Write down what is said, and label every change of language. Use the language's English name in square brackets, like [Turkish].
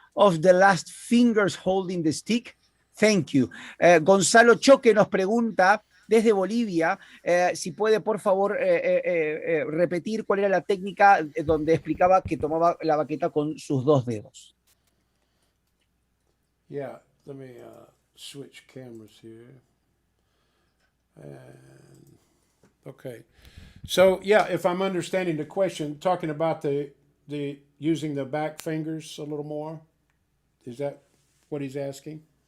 [English] of the last fingers holding the stick? Thank you. [Spanish] Gonzalo Choque nos pregunta desde Bolivia si puede, por favor, repetir cuál era la técnica donde explicaba que tomaba la baqueta con sus dos dedos. [English] Yeah, let me switch cameras here. And, okay. So, yeah, if I'm understanding the question, talking about the using the back fingers a little more, is that what he's asking?